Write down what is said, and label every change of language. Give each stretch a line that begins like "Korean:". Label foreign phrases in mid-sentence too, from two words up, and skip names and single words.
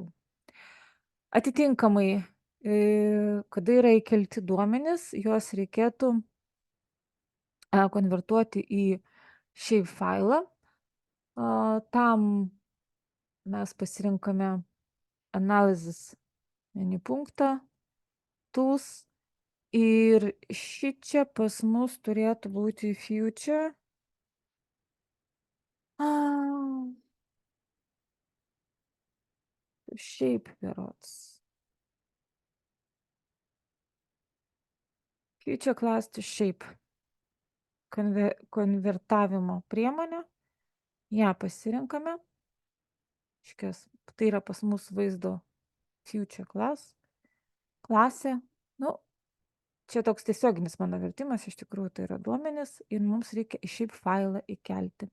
Lithuanian: Atitinkamai, kada yra įkelti duomenys, juos reikėtų konvertuoti į shape failą. Tam mes pasirinkame Analysis menu punktą, Tools, ir šičia pas mus turėtų būti Future. Shape berods.
English: Future class to shape.
Lithuanian: Konvertavimo priemonė. Ja pasirinkame. Tai yra pas mus vaizdo
English: Future class.
Lithuanian: Klasė. Čia toks tiesioginis mano vertimas, iš tikrųjų tai yra duomenys ir mums reikia į shape failą įkelti.